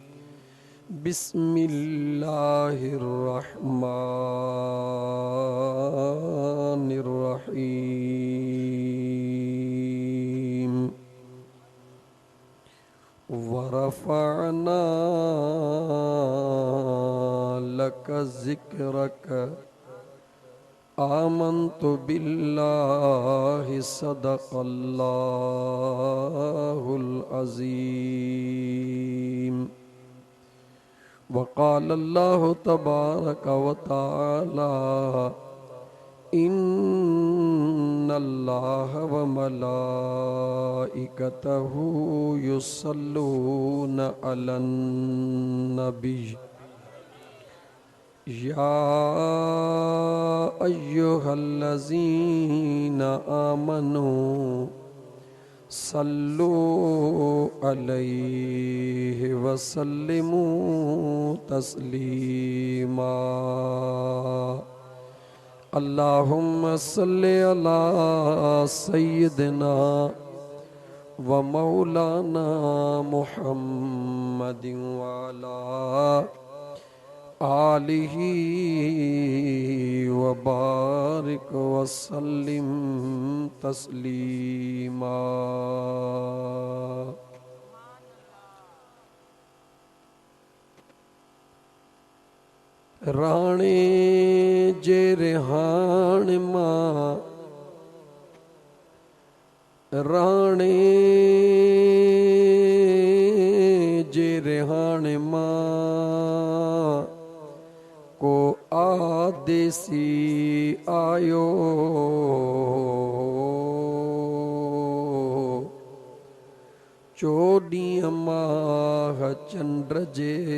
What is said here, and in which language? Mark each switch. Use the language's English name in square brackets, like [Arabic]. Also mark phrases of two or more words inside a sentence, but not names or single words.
[Arabic] بسم الله الرحمن الرحيم ورفعنا لك ذكرك آمنت بالله صدق الله العظيم. وقال الله تبارك وتعالى إن الله وملائكته يصلون على النبي يا أيها الذين آمنوا صلوا عليه وسلموا تسليما. اللهم صل على سيدنا ومولانا محمد وعلى آله وبارك وسلم تسليما. [Sindhi] राणे जे रिहाण मां राणे जे रिहाण मां को आदेसी आयो चोॾींहं माह चंद्र जे